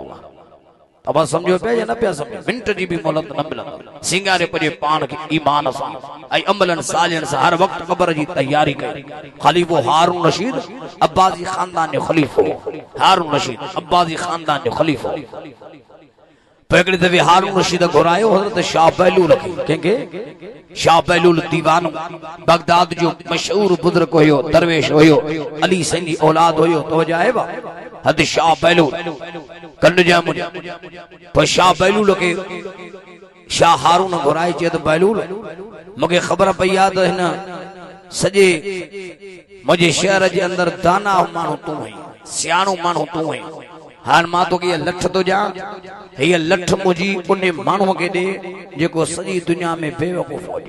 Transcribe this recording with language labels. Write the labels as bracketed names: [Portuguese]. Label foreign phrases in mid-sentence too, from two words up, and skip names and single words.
[Sindhi] अब समझो पे या न पे समझो, मिनट जी भी मोहलत न मिलंदव। सिंगारे पजे पान के ईमान सां ऐं अमलन सालियन सां हर वक्त क़ब्र जी तैयारी कई। खलीफो हारून रशीद अब्बासी खानदान जो खलीफो, हारून रशीद अब्बासी खानदान जो खलीफो। हिकिड़े दफ़े हारून रशीद घुरायो हज़रत शाह बहलूल खे, कंहिंखे शाह बहलूल दीवानो बगदाद जो मशहूर बुजुर्ग हुयो, दरवेश हुयो, अली सैन जी औलाद हुयो। तवज्जो आहे बा हद शाह बहलूल कन जा मुझे पर शाह बहलूल के शाह हारून घुराए चए त बहलूल मूंखे ख़बर पई आहे त हिन सॼे मुंहिंजे शहर जे अंदरि दाना माण्हू तूं आहीं, सियाणो माण्हू तूं आहीं। हाणे मां तोखे इहा लठ थो ॾियां, हीअ लठ मुंहिंजी उन माण्हूअ खे ॾे जेको सॼी दुनिया में बेवकूफ़ हुजे।